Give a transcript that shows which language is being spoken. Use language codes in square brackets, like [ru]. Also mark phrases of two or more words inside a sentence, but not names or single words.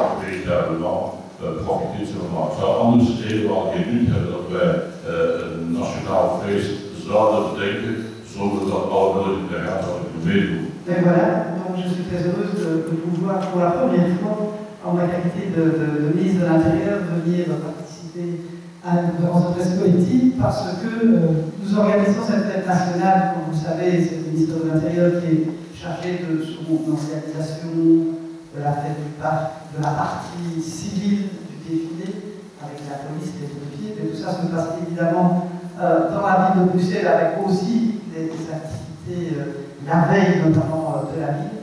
[fr] véritablement profiter de ce moment. [nl] Het zou anders helemaal geen nut hebben dat wij een nationaal feest zouden bedenken zonder dat alle militaire raden meedoen. [fr] Et voilà, donc je suis très heureuse de vous voir pour la première fois en ma qualité de ministre de l'Intérieur venir participer à une conférence de presse politique parce que nous organisons cette fête nationale, comme vous le savez, c'est le ministre de l'Intérieur qui est chargé de son organisation, de la fête du parc, de la partie civile du défilé, avec la police, les pompiers, et tout ça se passe évidemment dans la ville de Bruxelles avec aussi des activités la veille notamment de la ville.